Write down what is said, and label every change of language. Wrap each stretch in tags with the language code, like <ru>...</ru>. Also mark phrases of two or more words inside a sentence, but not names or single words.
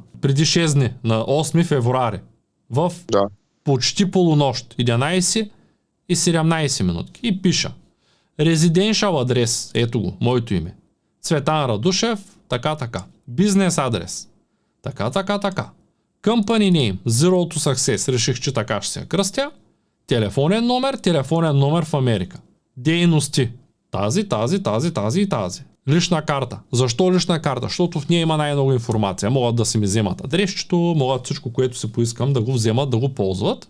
<bg>Преди 6 дни, на 8 февруари. В почти полунощ. 11 и 17 минутки. И пиша. Резиденшъл адрес. Ето го, моето име. Цветан Радушев, така. Бизнес адрес. Така.</bg> <en>Company name, Zero to Success.</en> <bg>Реших, че така ще се кръстя. Телефонен номер в Америка. Дейности. Тази и тази. Лична карта. Защо лична карта? Защото в нея има най-много информация. Могат да си ми вземат адресчето, могат всичко, което си поискам да го вземат, да го ползват.</bg>